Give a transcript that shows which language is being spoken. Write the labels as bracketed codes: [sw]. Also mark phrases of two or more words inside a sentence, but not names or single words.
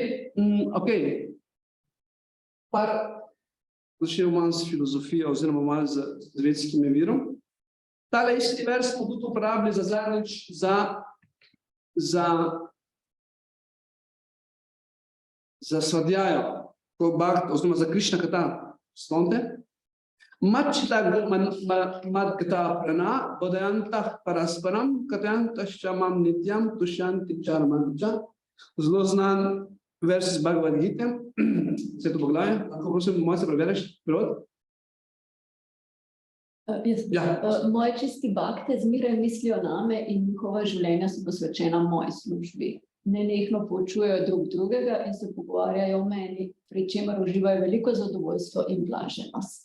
[sl] Zdaj, ok, par začel malo s filozofijo oziroma malo z vedskim virom. Tale isti vers smo tudi uporabili za zadnjič za svadjajo, oziroma za Krišna kata. Spomnite? [sa] मच्चित्ता मद्गतप्राणा, बोधयन्तः परस्परम्, कथयन्तश्च मां नित्यं, तुष्यन्ति च रमन्ति च. [sl] Zelo znan vers iz Bhagavad Gite. Se to poglavje? Lahko prosim, moj se prebereš? Prevod? Moji čisti bakte zmeraj mislijo name in njihova življenja so posvečena moji službi. Nenehno poučujejo drug drugega in se pogovarjajo o meni, pri čemer uživajo veliko zadovoljstvo in blaženost.